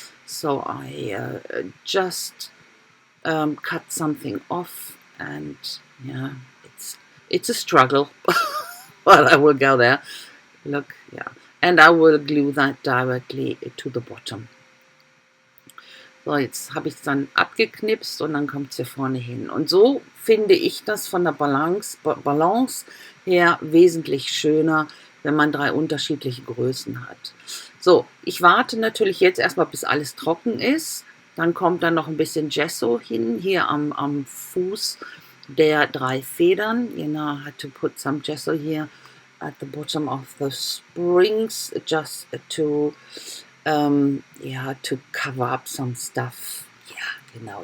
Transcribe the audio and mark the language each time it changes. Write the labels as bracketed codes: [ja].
[en] So I just cut something off, and yeah, it's a struggle, but I will go there. Look, yeah, and I will glue that directly to the bottom. [de] So, jetzt habe ich es dann abgeknipst und dann kommt es hier vorne hin. Und so finde ich das von der Balance her wesentlich schöner, wenn man 3 unterschiedliche Größen hat. So, ich warte natürlich jetzt erstmal, bis alles trocken ist. Dann kommt dann noch ein bisschen Gesso hin, hier am Fuß der 3 Federn. [en] You know, I had to put some gesso here at the bottom of the springs just to to cover up some stuff. Yeah, you know.